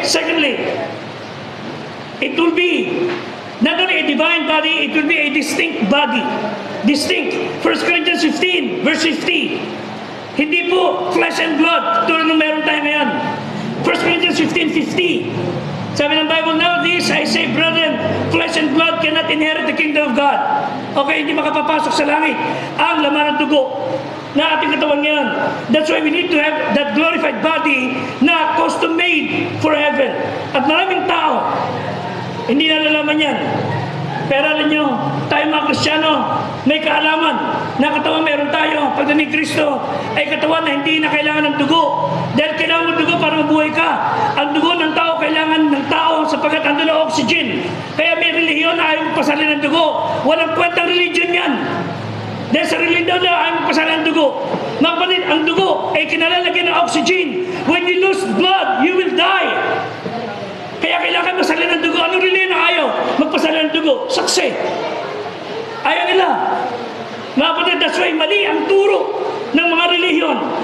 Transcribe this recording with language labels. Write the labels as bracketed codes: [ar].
[en] Secondly, it will be not only a divine body, it will be a distinct body. [tl] Distinct. 1 Corinthians 15, verse 50. Hindi po flesh and blood, tulad ng meron tayo ngayon. [en] 1 Corinthians 15:50. [tl] Sabi ng Bible, [en] now this I say, brethren, flesh and blood cannot inherit the kingdom of God. [tl] Okay, hindi makapapasok sa langit ang laman ng dugo na ating katawan ngayon. [en] That's why we need to have that glorified body [tl] na custom-made for heaven. At maraming tao, hindi nalalaman yan. Pero alam nyo, tayo mga Kristiyano, may kaalaman na katawan meron tayo. Pagdating Kristo ay katawan na hindi na kailangan ng dugo. Dahil kailangan ng dugo para mabuhay ka. Ang dugo ng tao kailangan ng tao sapagkat andun ang oxygen. Kaya may relihiyon na ayaw magpasalin ng dugo. Walang kwentang religion yan. Dahil sa religion na ayaw magpasalin ng dugo. Mga kapatid, ang dugo ay kinalalagyan ng oxygen. [en] When you lose blood, you will die. [tl] Kaya kailangan masalin ng dugo. Anong relihiyon na ayaw magpasalin ng dugo? Saksi. Ayaw nila. Mga kapatid, [en] that's why [tl] mali ang turo ng mga relihiyon.